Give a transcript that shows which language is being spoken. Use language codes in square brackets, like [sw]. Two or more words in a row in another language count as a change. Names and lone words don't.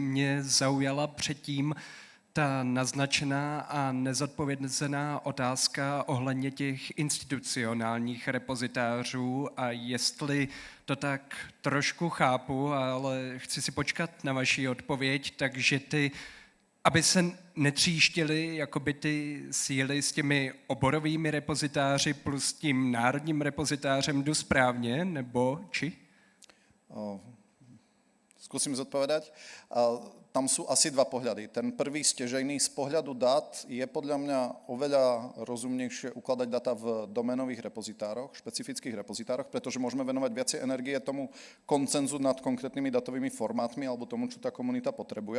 [cs] Mě zaujala předtím ta naznačená a nezodpovězená otázka ohledně těch institucionálních repozitářů a jestli to tak trošku chápu, ale chci si počkat na vaši odpověď, takže aby se netříštily jakoby ty síly s těmi oborovými repozitáři plus tím národním repozitářem, jdu správně, nebo či? [sk] Skúsim zodpovedať. Tam sú asi dva pohľady. Ten prvý stežejný z pohľadu dát je podľa mňa oveľa rozumnejšie ukladať data v doménových repozitároch, špecifických repozitároch, pretože môžeme venovať viacej energie tomu koncenzu nad konkrétnymi datovými formátmi alebo tomu, čo tá komunita potrebuje.